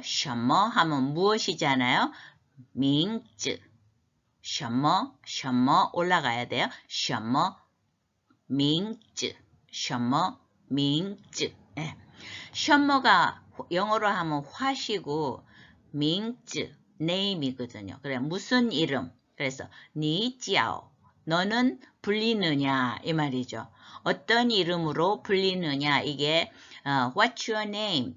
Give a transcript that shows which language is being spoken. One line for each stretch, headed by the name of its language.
Chinese: 什么
Korean: 하면 무엇이잖아요?
Chinese: 名字 什么
Korean: 올라가야 돼요.
Chinese: 什么名字 什么名字 什么
Korean: 가 영어로 하면 화시고, 名字 name이거든요. 그래, 무슨 이름. 그래서
Chinese: 你叫
Korean: 너는 불리느냐 이 말이죠. 어떤 이름으로 불리느냐, 이게
English: What's your name?